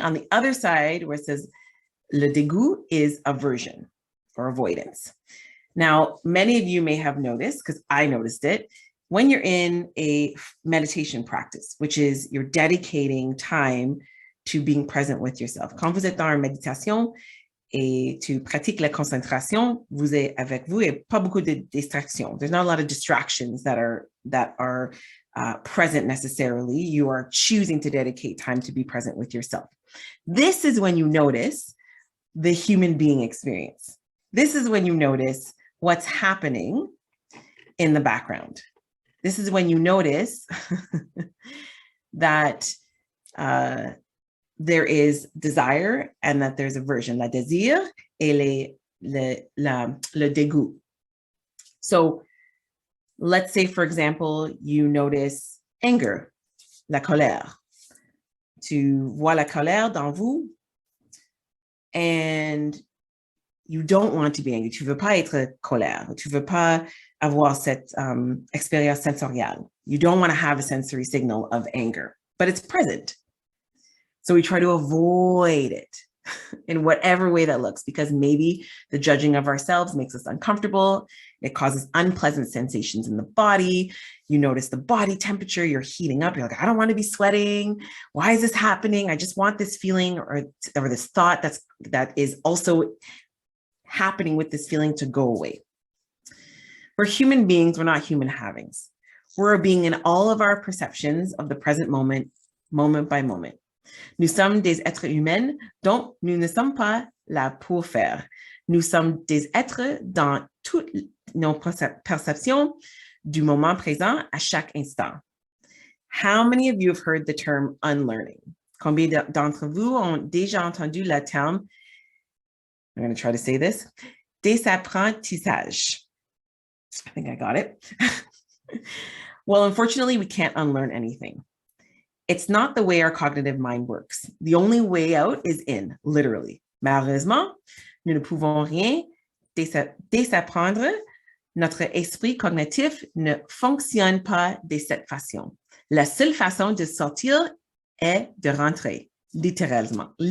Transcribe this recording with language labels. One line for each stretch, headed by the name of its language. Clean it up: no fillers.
English: On the other side where it says le dégoût is aversion or avoidance. Now, many of you may have noticed, because I noticed it, when you're in a meditation practice, which is you're dedicating time to being present with yourself.
French: Quand vous êtes dans une méditation et tu pratiques la concentration, vous êtes avec vous et pas beaucoup de distractions.
English: There's not a lot of distractions that are present necessarily. You are choosing to dedicate time to be present with yourself. This is when you notice the human being experience. This is when you notice what's happening in the background. This is when you notice that there is desire and that there's aversion,
French: la désir et le dégoût.
English: So let's say, for example, you notice anger,
French: la colère. Tu vois la colère dans vous
English: and you don't want to be angry.
French: Tu veux pas être colère. Tu veux pas avoir cette expérience sensorielle.
English: You don't want to have a sensory signal of anger, but it's present. So we try to avoid it in whatever way that looks, because maybe the judging of ourselves makes us uncomfortable. It causes unpleasant sensations in the body. You notice the body temperature, you're heating up. You're like, I don't want to be sweating. Why is this happening? I just want this feeling or this thought that is also happening with this feeling to go away. We're human beings, we're not human havings. We're a being in all of our perceptions of the present moment, moment by moment.
French: Nous sommes des êtres humains, donc nous ne sommes pas là pour faire. Nous sommes des êtres dans toutes nos perceptions du moment présent à chaque instant.
English: How many of you have heard the term unlearning?
French: Combien d'entre vous ont déjà entendu le terme,
English: I'm going to try to say this,
French: désapprentissage?
English: I think I got it. Well, unfortunately, we can't unlearn anything. It's not the way our cognitive mind works. The only way out is in, literally.
French: Malheureusement, nous ne pouvons rien désapprendre. Notre esprit cognitif ne fonctionne pas de cette façon. La seule façon de sortir est de rentrer, littéralement.